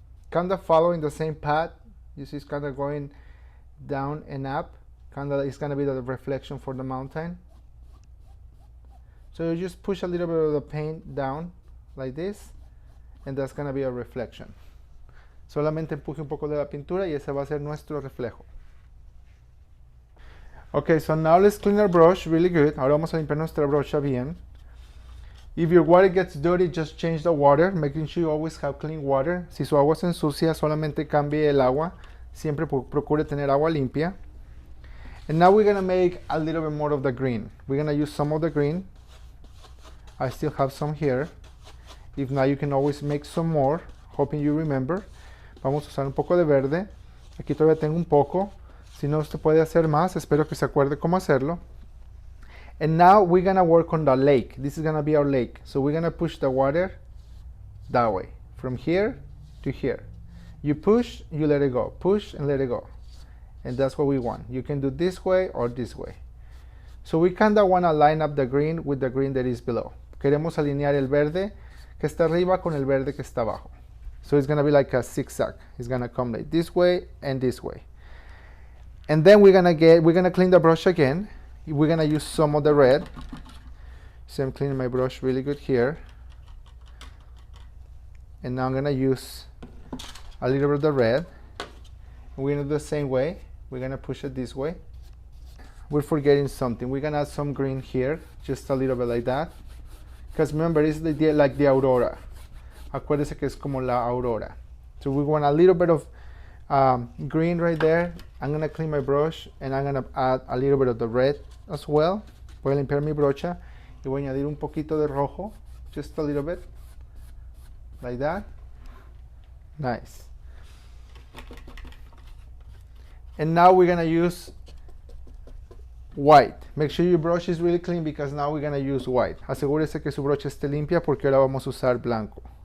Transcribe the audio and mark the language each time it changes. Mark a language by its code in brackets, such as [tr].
[en] Kind of following the same path. You see it's kind of going down and up. Kind of, it's gonna be the reflection for the mountain. So you just push a little bit of the paint down like this, and that's gonna be a reflection. [es] Solamente empuje un poco de la pintura y ese va a ser nuestro reflejo. [en] Okay, so now let's clean our brush really good. [es] Ahora vamos a limpiar nuestra brocha bien. [en] If your water gets dirty, just change the water, making sure you always have clean water. [es] Si su agua se ensucia, solamente cambie el agua. Siempre procure tener agua limpia. [en] And now we're gonna make a little bit more of the green. We're gonna use some of the green. I still have some here. If not, you can always make some more, hoping you remember. [es] Vamos a usar un poco de verde. Aquí todavía tengo un poco. Si no, usted puede hacer más. Espero que se acuerde cómo hacerlo. [en] And now we're gonna work on the lake. This is gonna be our lake. So we're gonna push the water that way, from here to here. You push, you let it go. Push and let it go. And that's what we want. You can do this way or this way. So we kinda wanna line up the green with the green that is below. [es] Queremos alinear el verde que está arriba con el verde que está abajo. [en] So it's gonna be like a zigzag. It's gonna come like this way and this way. And then we're gonna clean the brush again. We're gonna use some of the red. So I'm cleaning my brush really good here. And now I'm gonna use a little bit of the red. We're gonna do the same way. We're gonna push it this way. We're forgetting something. We're gonna add some green here, just a little bit like that. Because remember, it's like the aurora. [es] Acuérdese que es como la aurora. [en] So we want a little bit of green right there. I'm gonna clean my brush and I'm gonna add a little bit of the red as well. [es] Voy a limpiar mi brocha y voy a añadir un poquito de rojo, [en] just a little bit, like that. Nice. And now we're gonna use white. Make sure your brush is really clean because now we're gonna use white. [es] Asegúrese que su brocha esté limpia porque ahora vamos a usar blanco.